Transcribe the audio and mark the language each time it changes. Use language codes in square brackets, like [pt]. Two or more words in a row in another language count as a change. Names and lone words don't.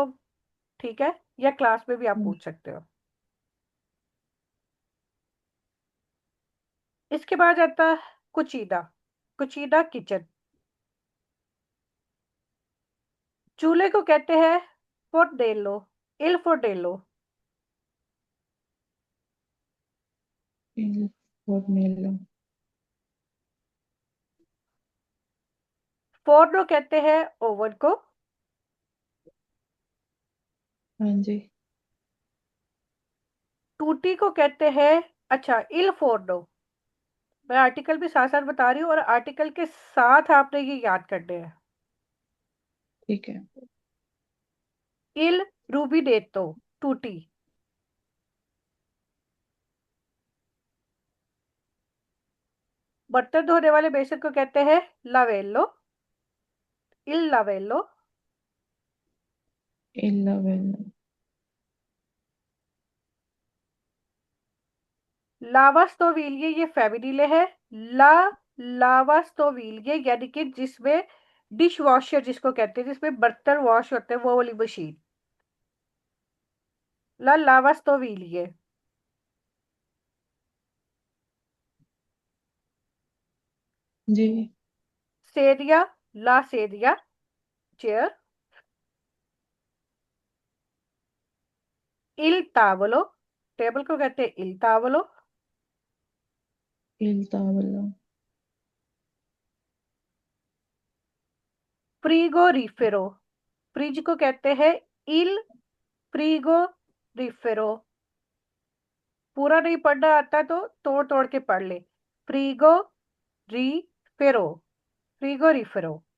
[hi] ठीक है, या क्लास में भी आप हाँ पूछ सकते हो। इसके बाद आता है कुचीना। [it] कुचीना किचन। [hi] चूल्हे को कहते हैं फोर्नेलो। [it] il fornello. il fornello। [hi] फोर्नो कहते हैं ओवन को। हाँ जी। टूटी को कहते हैं, अच्छा, [it] il forno. [hi] मैं आर्टिकल भी साथ साथ बता रही हूँ, और आर्टिकल के साथ आपने ये याद करने हैं। ठीक है। [it] il rubinetto. टूटी। [hi] बर्तन धोने वाले बेसन को कहते हैं लावेलो। [it] il lavello. il lavello। [hi] लावास्टोविलिये ये फेमिनिले है। [it] la lavastoviglie [hi] यानी कि जिसमें [en] dish washer [hi] जिसको कहते हैं, जिसमें बर्तन वॉश होते हैं, वो वाली मशीन। [it] la lavastoviglie. [hi] जी। [it] sedia. la sedia. चेयर। il tavolo. [hi] टेबल को कहते हैं [it] il tavolo. il tavolo। frigorifero. [hi] फ्रिज को कहते हैं [it] il frigorifero. [hi] पूरा नहीं पढ़ना आता तो तोड़ तोड़ के पढ़ ले। [it] frigorifero. frigorifero.